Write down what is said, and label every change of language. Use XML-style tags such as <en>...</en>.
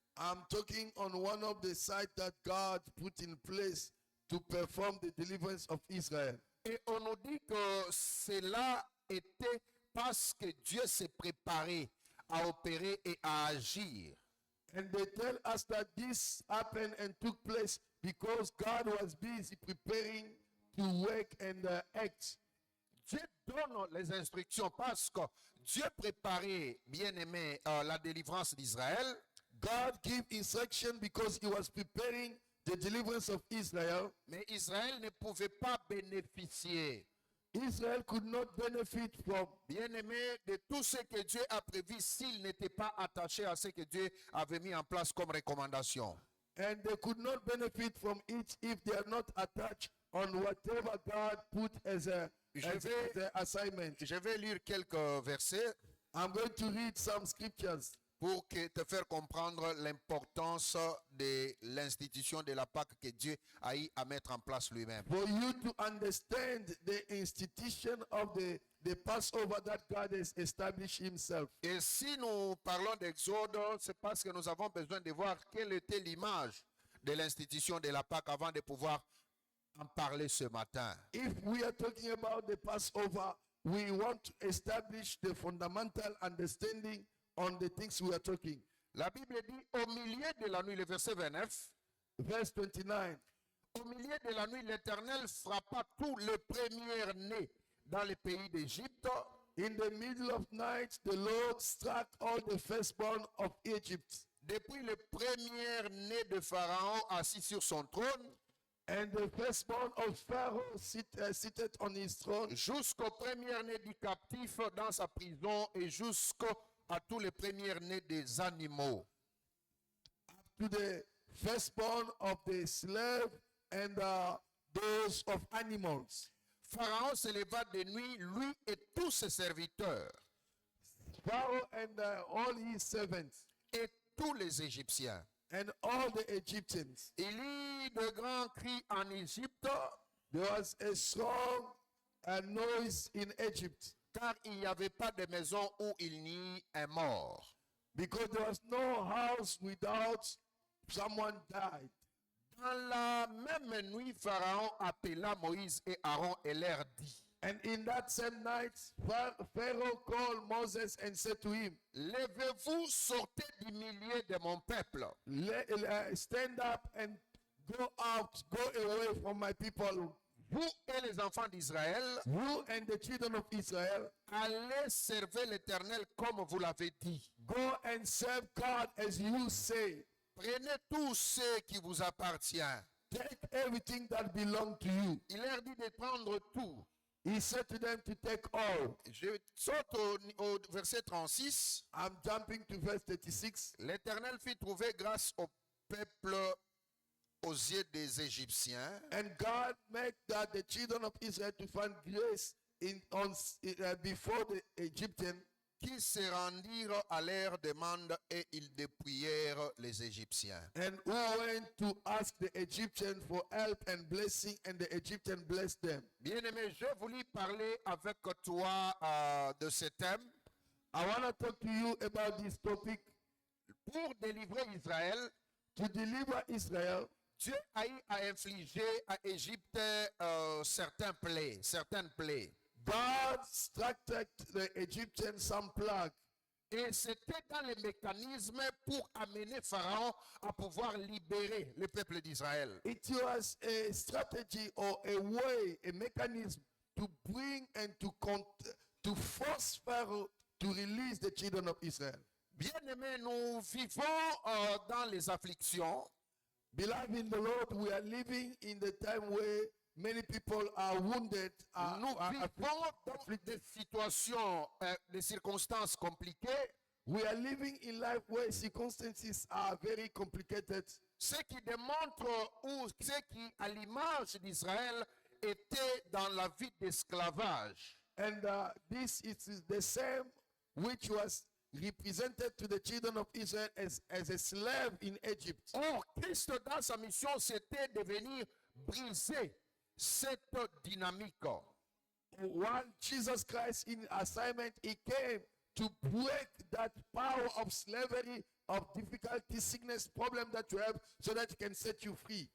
<en>I'm talking on one of the sites that God put in place to perform the deliverance of Israel.</en> <fr>Et on nous dit que cela était parce que Dieu s'est préparé à opérer et à agir.</fr> <en>And they tell us that this happened and took place because God was busy preparing to work and act.</en> <fr>Dieu donne les instructions parce que Dieu préparait, bien aimé, la délivrance d'Israël.</fr> <en>God gave instruction because he was preparing the deliverance of Israel.</en> <fr>Mais Israël ne pouvait pas bénéficier,</fr> <en>Israel could not benefit from,</en> <fr>bien aimé, de tout ce que Dieu a prévu s'il n'était pas attaché à ce que Dieu avait mis en place comme recommandation.</fr> <en>and they could not benefit from it if they are not attached on whatever God put as a assignment.</en> <fr>Je vais lire quelques versets</fr> <en>I'm going to read some scriptures</en> <fr>pour te faire comprendre l'importance de l'institution de la Pâque que Dieu a eu à mettre en place lui-même.</fr> <en>for you to understand the institution of the Passover that God has established himself.</en> <fr>Et si nous parlons d'Exode, c'est parce que nous avons besoin de voir quelle était l'image de l'institution de la Pâque avant de pouvoir en parler ce matin.</fr> <en>If we are talking about the Passover, we want to establish the fundamental understanding on the things we are talking.</en> <fr>La Bible dit au milieu de la nuit, le verset 29,</fr> <en>Verse 29.</en> <fr>au milieu de la nuit, l'Éternel frappa tous les premiers-nés dans le pays d'Égypte,</fr> <en>In the middle of night, the Lord struck all the firstborn of Egypt,</en> <fr>depuis le premier-né de Pharaon assis sur son trône,</fr> <en>and the firstborn of Pharaoh seated on his throne,</en> <fr>jusqu'au premier-né du captif dans sa prison et jusqu'à tous les premiers-nés des animaux.</fr> <en>to the firstborn of the slave and those of animals.</en> <fr>Pharaon se leva de nuit, lui et tous ses serviteurs,</fr> <en>Pharaoh and all his servants</en> <fr>et tous les Égyptiens.</fr> <en>and all the Egyptians.</en> <fr>Il y eut de grands cris en Égypte,</fr> <en>There was a strong noise in Egypt</en> <fr>car il n'y avait pas de maison où il n'y eut un mort.</fr> <en>because there was no house without someone died.</en> <fr>Dans la même nuit, Pharaon appela Moïse et Aaron et leur dit,</fr> <en>And in that same night, Pharaoh called Moses and said to him,</en> <fr>levez-vous, sortez du milieu de mon peuple.</fr> <en>stand up and go out, go away from my people.</en> <fr>Vous et les enfants d'Israël,</fr> <en>You and the children of Israel,</en> <fr>allez servir l'Éternel comme vous l'avez dit.</fr> <en>go and serve God as you say.</en> <fr>Prenez tout ce qui vous appartient.</fr> <en>Take everything that belongs to you.</en> <fr>Il leur dit de prendre tout.</fr> <en>He said to them to take all.</en> <fr>Je saute au verset 36.</fr> <en>I'm jumping to verse 36.</en> <fr>L'Éternel fit trouver grâce au peuple aux yeux des Égyptiens.</fr> <en>And God made that the children of Israel to find grace before the Egyptian.</en> <fr>qui se rendirent à leur demande et ils dépouillèrent les Égyptiens.</fr> <en>and who went to ask the Egyptian for help and blessing, and the Egyptian blessed them.</en> <fr>Bien-aimé, je voulais parler avec toi de ce thème</fr> <en>I want to talk to you about this topic.</en> <fr>pour délivrer Israël.</fr> <en>To deliver Israel,</en> <fr>Dieu a eu à infliger à Égypte certaines plaies.</fr> <en>God struck the Egyptians some plague.</en> <fr>Et c'était dans les mécanismes pour amener Pharaon à pouvoir libérer le peuple d'Israël.</fr> <en>It was a strategy or a way, a mechanism to bring and to force Pharaoh to release the children of Israel.</en> <fr>Bien-aimés, nous vivons dans les afflictions.</fr> <en>Beloved in the Lord, we are living in the time where many people are wounded.</en> <fr>Nous vivons dans des situations, des circonstances compliquées.</fr> <en>We are living in life where circumstances are very complicated.</en> <fr>Ce qui démontre ou ce qui, à l'image d'Israël, était dans la vie d'esclavage.</fr> <en>And this is the same which was represented to the children of Israel as a slave in Egypt.</en> <fr>Or, Christ, dans sa mission, c'était de venir briser cette dynamique.</fr> <en>While Jesus Christ in assignment, he came to break that power of slavery, of difficulty, sickness, problem that you have, so that he can set you free.</en>